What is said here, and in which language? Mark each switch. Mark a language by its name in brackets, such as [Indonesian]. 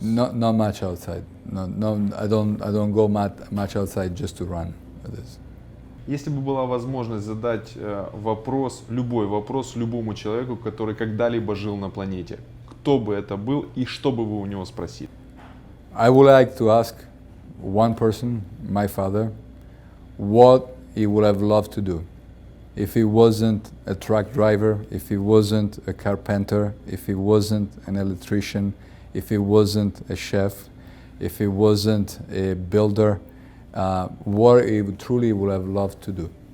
[English] Not much outside. No, I don't go much outside just to run. with this. [Russian] Если бы была возможность задать вопрос любому человеку, который когда-либо жил на планете, кто бы это был и что бы вы у него спросили? [English] I would like to ask one person, my father, what he would have loved to do. If he wasn't a truck driver, if he wasn't a carpenter, if he wasn't an electrician, if he wasn't a chef, if he wasn't a builder, what he truly would have loved to do.